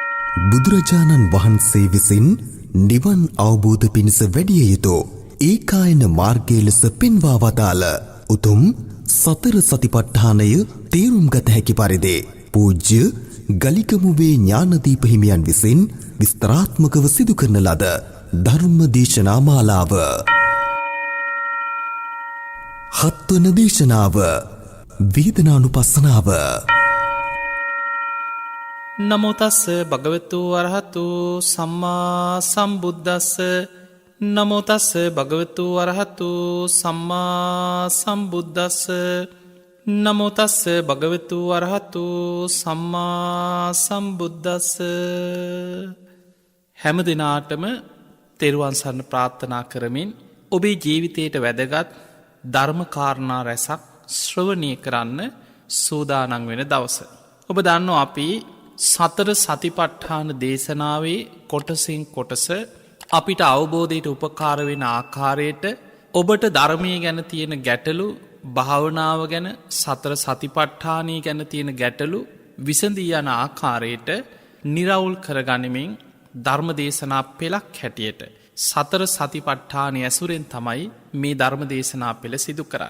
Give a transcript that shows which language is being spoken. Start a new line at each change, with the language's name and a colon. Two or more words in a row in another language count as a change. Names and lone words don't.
Sinhala: බුදුරජාණන් වහන්සේ විසින් නිවන් අවබෝධ පිණිස වැඩිය යුතු ඒකායන මාර්ගය ලෙස පෙන්වා වදාළ උතුම් සතර සතිපට්ඨානය තේරුම් ගත හැකි පරිදි පූජ්‍ය ගලිකමුවේ ඥානදීප හිමියන් විසින් විස්තරාත්මකව සිදු කරන ලද ධර්ම දේශනා මාලාව. හත්වන දේශනාව වේදනානුපස්සනාව.
Pali: නමෝ තස්ස භගවතු අරහතු සම්මා සම්බුද්දස්ස. නමෝ තස්ස භගවතු අරහතු සම්මා සම්බුද්දස්ස. නමෝ තස්ස භගවතු අරහතු සම්මා සම්බුද්දස්ස.
Sinhala: හැම දිනාටම තෙරුවන් සරණ ප්‍රාර්ථනා කරමින් ඔබේ ජීවිතයට වැදගත් ධර්මකාරණා රැසක් ශ්‍රවණය කරන්න සූදානන් වෙන දවස. ඔබ දන්නෝ අපි සතර සතිපට්ඨාන දේශනාවේ කොටසින් කොටස අපිට අවබෝධයට උපකාර වෙන ආකාරයට ඔබට ධර්මය ගැන තියෙන ගැටලු, භාවනාව ගැන, සතර සතිපට්ඨානය ගැන තියෙන ගැටලු විසඳී යන ආකාරයට නිරවුල් කරගනිමින් ධර්ම දේශනා පෙළක් හැටියට සතර සතිපට්ඨානය ඇසුරෙන් තමයි මේ ධර්ම දේශනා පෙළ සිදු කරන්න.